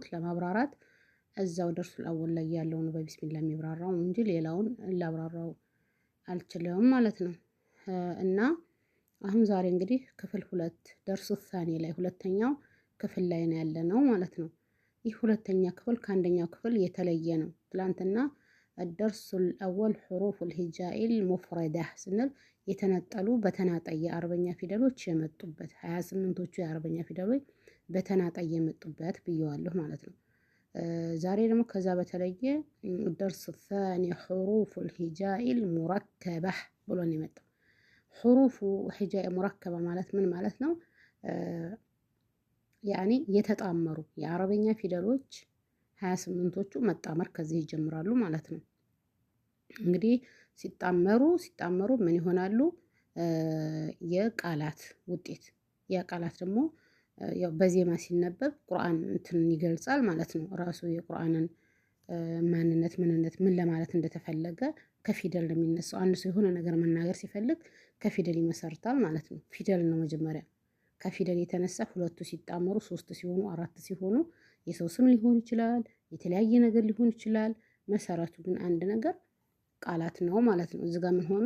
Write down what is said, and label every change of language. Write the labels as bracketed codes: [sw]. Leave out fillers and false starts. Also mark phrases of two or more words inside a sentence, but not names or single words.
[am] ለማብራራት እዛው [ar] الدرس الأول [am] ላይ ያለው ነው በቢስሚላህ የሚብራራው እንጂ ሌላውን ላብራራው አልችልም ማለት ነው። እና አሁን ዛሬ እንግዲህ ክፍል 2 [ar] الدرس الثاني [am] ላይ ሁለተኛው ክፍል ላይ ነው ያለነው ማለት ነው። ይህ ሁለተኛ ክፍል ከአንደኛው ክፍል የተለየ ነው። ትላንትና [ar] الدرس الأول حروف الهجاء المفردة [am] ስንል የተነጠሉ በተናጠይ የአረበኛ ፊደሎች የመጡበት 28ቶቹ የአረበኛ ፊደሎች በተናጠይ የመጡበት ብየዋለሁ ማለት ነው። ዛሬ ደግሞ ከዛ በተለየ [ar] الدرس الثاني حروف الهجاء المركبة [am] ብሎ ነው የመጣው። [ar] حروف الهجاء المركبة [am] ማለት ምን ማለት ነው? ያኒ የተጣመሩ የአረበኛ ፊደሎች 28ቶቹ መጣመር ከዚህ ይጀምራሉ ማለት ነው። እንግዲህ ሲጣመሩ ምን ይሆናሉ? የቃላት ውጤት። የቃላት ደግሞ ያው በዜማ ሲነበብ ቁርአን እንትን ይገልጻል ማለት ነው። ራሱ የቁርአንን ማንነት ምንነት ምን ለማለት እንደተፈለገ ከፊደል ነው የሚነሳው። አንድ ሰው የሆነ ነገር መናገር ሲፈልግ ከፊደል ይመሰርታል ማለት ነው። ፊደል ነው መጀመሪያ። ከፊደል የተነሳ ሁለቱ ሲጣመሩ 3 ሲሆኑ 4 ሲሆኑ የሰው ስም ሊሆን ይችላል፣ የተለያየ ነገር ሊሆን ይችላል። መሰረቱ ግን አንድ ነገር ቃላት ነው ማለት ነው። እዚህ ጋር ምን ሆኑ?